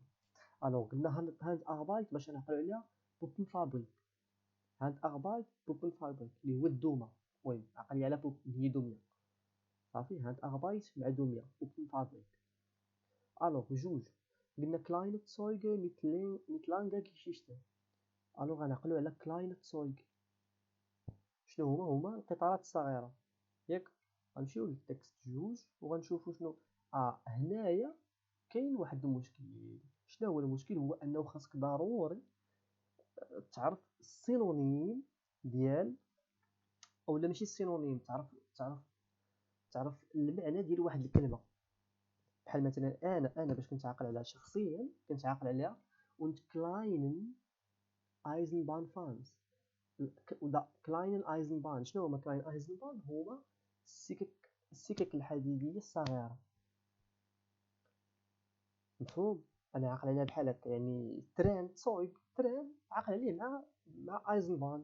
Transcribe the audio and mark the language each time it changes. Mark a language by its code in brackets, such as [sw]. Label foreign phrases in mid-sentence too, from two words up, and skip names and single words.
[ar] الوغ قلنا هاند اربايت باش نعقلوا عليها بوبن فابريك. [de] Handarbeit Puppenfabrik [ar] اللي هو الدومه. المهم عقلي على بوبن هي دوميه صافي. هاند اربايت مع دوميه بوبن فابريك. الوغ جوج قلنا [de] kleine Züge mit langer Geschichte. [ar] الوغ غنعقلوا على [de] kleine Züge. [ar] شنو هما القطارات الصغيره ياك. غنمشيو للتكست جوج وغنشوفوا شنو. هنايا كاين واحد المشكل. شنو هو المشكل؟ هو انه خاصك ضروري تعرف السينونيم ديال، اولا ماشي السينونيم، تعرف المعنى ديال واحد الكلمه. بحال مثلا انا باش كنتعاقل على شخصيا كنتعاقل عليها [de] und kleinen Eisenbahnfans. klein Eisenbahn. [ar] شنو هما [de] klein Eisenbahn? [ar] هما السكك الحديديه الصغيره. مفهوم؟ انا عاقل عليها بحال هكا. يعني ترين ترين عاقل عليه مع ايزنبان.